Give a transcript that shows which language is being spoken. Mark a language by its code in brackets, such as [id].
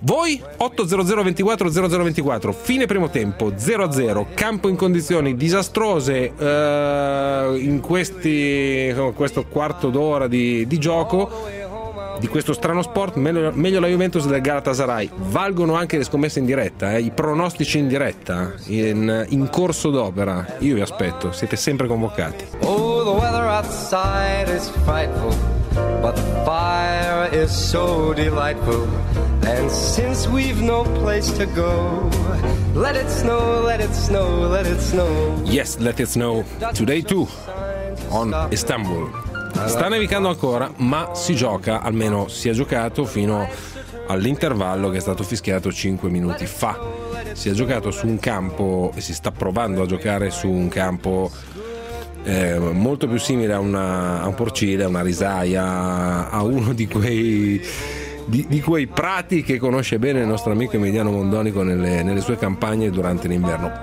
[it] Voi, 800-24-0024, fine primo tempo, 0-0, campo in condizioni disastrose in questo quarto d'ora di gioco di questo strano sport, meglio la Juventus del Galatasaray. Valgono anche le scommesse in diretta, i pronostici in diretta, in corso d'opera. Io vi aspetto, siete sempre convocati. [en] Oh, the weather outside is frightful, but the fire is so delightful. And since we've no place to go, let it snow, let it snow, let it snow. Yes, let it snow. Today too, on Istanbul. [it] Sta nevicando ancora, ma si gioca, almeno si è giocato fino all'intervallo che è stato fischiato 5 minuti fa. Si è giocato su un campo e si sta provando a giocare su un campo molto più simile a un porcile, a una risaia, a uno di quei prati che conosce bene il nostro amico Emiliano Mondonico nelle sue campagne durante l'inverno.